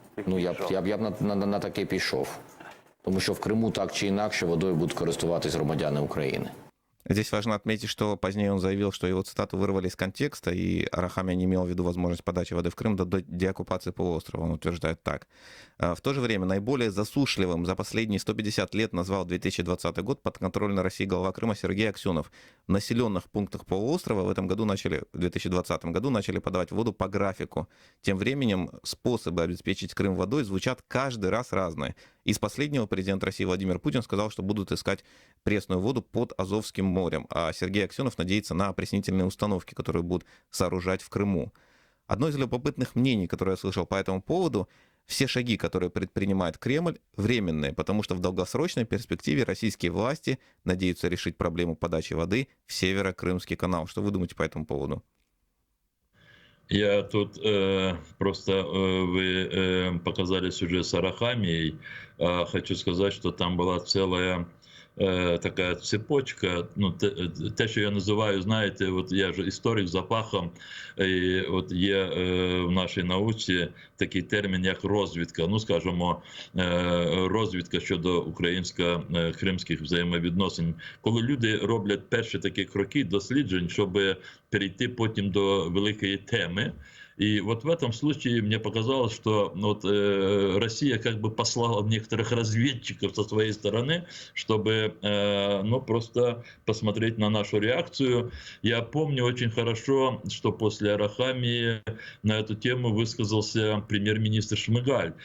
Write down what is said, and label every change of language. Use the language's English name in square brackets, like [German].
[Ukrainian] Ну я б на таке пішов, тому що в Криму так чи інакше водою будуть користуватись громадяни України. [Russian] Здесь важно отметить, что позднее он заявил, что его цитату вырвали из контекста, и Арахамия не имел в виду возможность подачи воды в Крым до деоккупации полуострова, он утверждает так. В то же время наиболее засушливым за последние 150 лет назвал 2020 год подконтрольной России глава Крыма Сергей Аксенов. В населенных пунктах полуострова в 2020 году начали подавать воду по графику. Тем временем способы обеспечить Крым водой звучат каждый раз разные. Из последнего президент России Владимир Путин сказал, что будут искать пресную воду под Азовским морем, а Сергей Аксенов надеется на опреснительные установки, которые будут сооружать в Крыму. Одно из любопытных мнений, которое я слышал по этому поводу, все шаги, которые предпринимает Кремль, временные, потому что в долгосрочной перспективе российские власти надеются решить проблему подачи воды в Северо-Крымский канал. Что вы думаете по этому поводу? Я тут вы показали сюжет с Арахамией. Хочу сказать, что там была целая [Ukrainian] така цепочка, ну, те, що я називаю, знаєте, от я ж історик за фахом, і от є в нашій науці такий термін, як розвідка, ну, скажімо, розвідка щодо українсько-кримських взаємовідносин, коли люди роблять перші такі кроки досліджень, щоб перейти потім до великої теми. [Russian] И вот в этом случае мне показалось, что вот, Россия как бы послала некоторых разведчиков со своей стороны, чтобы ну, просто посмотреть на нашу реакцию. Я помню очень хорошо, что после Арахамии на эту тему высказался премьер-министр Шмыгаль.